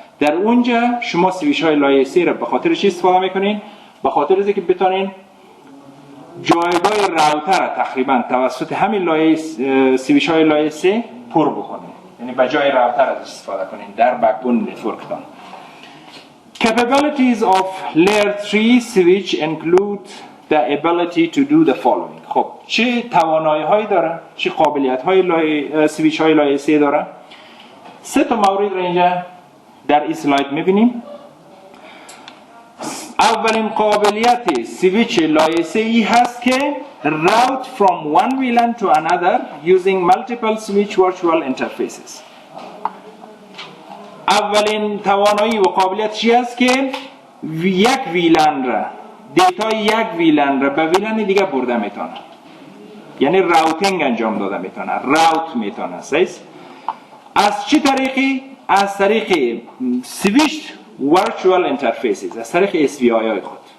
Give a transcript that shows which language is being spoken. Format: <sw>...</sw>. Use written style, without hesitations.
<fa>در اونجا شما سویچ های لایه 3 را به خاطر چی استفاده میکنین؟ به خاطر اینکه بتونین جایگاه راوتر را تقریبا توسط همین لایه سویچ های لایه 3 پر بکنین. یعنی به جای راوتر از استفاده کنین در بکبون نتورکتان.</fa> <en>Capabilities of layer 3 switch include the ability to do the following.</en> <fa>خب چه توانایی هایی داره؟ چه قابلیت های سویچ های لایه 3 داره؟ 3 تا مورد را اینجا در این اسلاید میبینیم. اولین قابلیت سویچ لایه 3 ای هست که</fa> <en>route from one VLAN to another using multiple switch virtual interfaces.</en> <fa>اولین توانایی و قابلیت چی هست که یک ویلن را، دیتا یک ویلن را به ویلن دیگه برده میتونه، یعنی راوتینگ انجام داده میتونه، راوت میتونه. از چه طریقی؟ از طریق سویچ ورچوال اینترفیسز، از طریق SVI های خود.</fa>